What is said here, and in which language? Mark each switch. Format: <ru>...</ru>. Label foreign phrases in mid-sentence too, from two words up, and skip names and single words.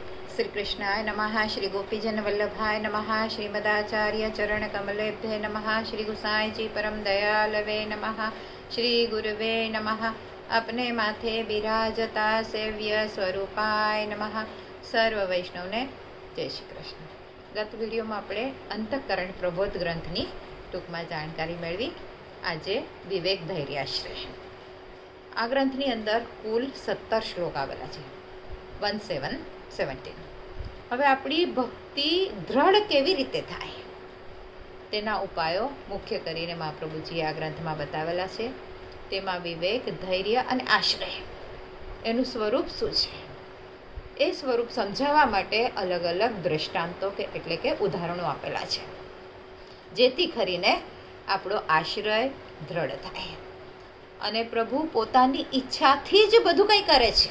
<sa>श्री कृष्णाय नमः। श्री गोपीजन वल्लभाय नमः। श्रीमदाचार्य चरण कमलेभ्ये नमः। श्री गुसाई जी परम दयालवे नमः। श्री गुरुवे नमः।</sa> <gu>અપને માથે બિરાજતા</gu> <sa>सेव्य स्वरूपाय नमः।</sa> <gu>સર્વ વૈષ્ણવને જય શ્રી કૃષ્ણ। ગત વિડિયોમાં આપણે અંતઃકરણ પ્રબોધ ગ્રંથની ટૂંકમાં જાણકારી મેળવી। આજે વિવેક ધૈર્યાશ્રય આ ગ્રંથની અંદર કુલ 17 શ્લોક આવેલા છે। 17 હવે આપણી ભક્તિ દ્રઢ કેવી રીતે થાય તેના ઉપાયો મુખ્ય કરીને મહાપ્રભુજીએ આ ગ્રંથમાં બતાવેલા છે। તેમાં વિવેક, ધૈર્ય અને આશ્રય એનું સ્વરૂપ શું છે એ સ્વરૂપ સમજાવવા માટે અલગ અલગ દ્રષ્ટાંતો એટલે કે ઉદાહરણો આપેલા છે, જેથી કરીને આપણો આશ્રય દ્રઢ થાય અને પ્રભુ પોતાની ઈચ્છાથી જ બધું કંઈ કરે છે।</gu>